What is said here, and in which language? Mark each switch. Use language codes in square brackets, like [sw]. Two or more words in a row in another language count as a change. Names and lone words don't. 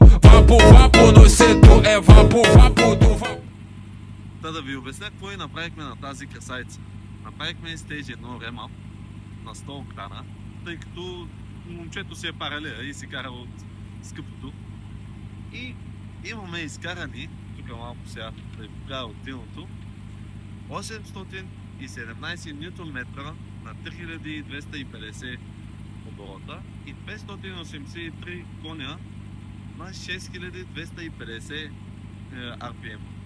[pt] Vapo, vapo no setor, é vapo, vapo do vapor. [bg] Та да ви обясня какво и направихме на тази касайца. Направихме стежи едно ремап на 100 октана, тъй като момчето си е паралеля и си кара от скъпото. И имаме изкарани, тук малко сега да ви покажа от тилното, 817 Нм на 3250 оборота и 583 коня на 6250 RPM.